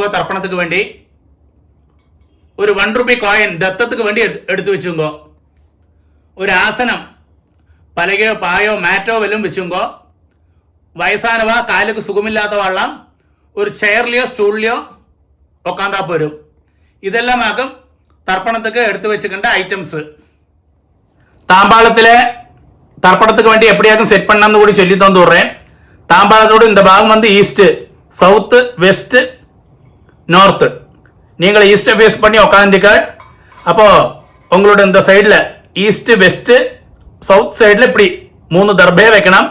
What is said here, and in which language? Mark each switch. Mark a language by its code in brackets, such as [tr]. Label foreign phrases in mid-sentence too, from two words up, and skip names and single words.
[ta] தர்ப்பணத்திக்கு வேண்டி ஒரு 1 ரூபா காயின் தத்தத்திக்கு வேண்டி எடுத்து வெச்சுங்கோ, ஒரு ஆசனம் பலகையோ பாயோ மாட்டோ வல்லதும் வெச்சுங்கோ, வயசானவா காலுக்கு சுகமில்லாத வள்ளம் ஒரு சேரிலேயோ ஸ்டூலிலேயோ உக்காந்தா போரும். இதெல்லாம் ஆக்கும் தர்ப்பணத்திக்கு எடுத்து வெச்சிக்கேண்ட ஐட்டம்ஸ். தாம்பாளத்தில் தர்ப்பணத்துக்கு வேண்டி எப்படியாக்கும் செட் பண்ணான்னு கூட சொல்லி தந்து விடுறேன். தாம்பாளத்தோடு இந்த பாகம் வந்து [en] east, south, west, north. [ta] நீங்கள் [en] east face [ta] பண்ணி உட்காந்துருக்காள். அப்போது உங்களோட இந்த சைடில் [en] east, west, south side [ta] இப்படி 3 தர்பையை வைக்கணும்.